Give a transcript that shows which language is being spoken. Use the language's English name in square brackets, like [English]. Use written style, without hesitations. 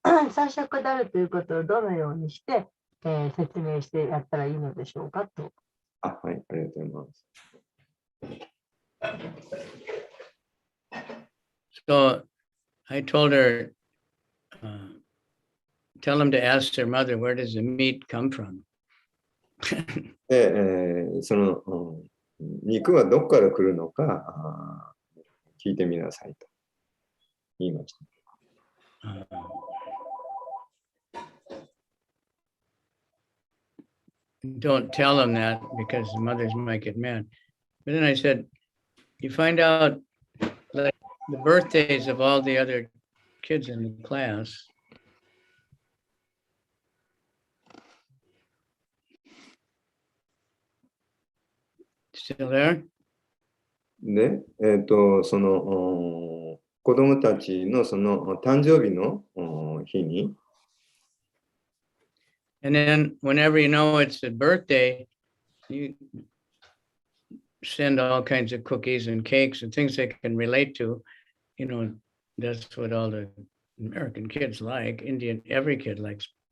[Japanese] 三色であるということをどのようにして、説明してやったらいいのでしょうかと。はい、ありがとうございます。 [English] So I told her, tell them to ask their mother, where does the meat come from? [Japanese] で、その、肉はどこから来るのか聞いてみなさいと言いました。 [English] Don't tell them that because the mothers might get mad. But then I said, you find out like the birthdays of all the other kids in the class. Still there? [Japanese] で、その子供たちのその誕生日の日に、 [English] And then whenever you know it's a birthday, you send all kinds of cookies and cakes and things they can relate to. That's what all the American kids like. Every kid likes.